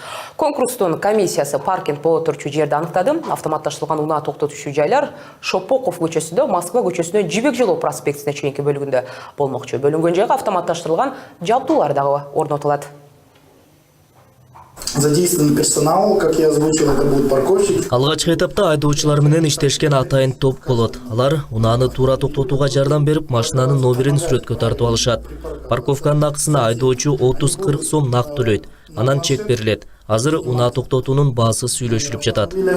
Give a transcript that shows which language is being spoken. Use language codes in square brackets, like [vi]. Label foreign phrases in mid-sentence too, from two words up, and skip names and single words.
[ky] Конкурстун комиссиясы паркинг боло турчу жерди аныктады. Автоматташтырылган унаа токтотуучу жайлар Шопоков көчөсүндө, Москва көчөсүнөн Жибек жолу проспектине чейинки бөлүгүндө болмокчу. Бөлүнгөн жайга автоматташтырылган жабдуулар дагы орнотулат. [ru] Задействованный персонал, как я озвучил, это будут парковщики. [ky] Алгачкы этапта айдоочулар менен иштешкен атайын топ болот. Алар унааны туура токтотууга жардам берип, машинанын номерин сүрөткө тартып алышат. Парковканын акысына айдоочу 30-40 сом нак төлөйт. Анан чек берилет. Азыр унаа токтотуунун баасы сүйлөшүлүп жатат.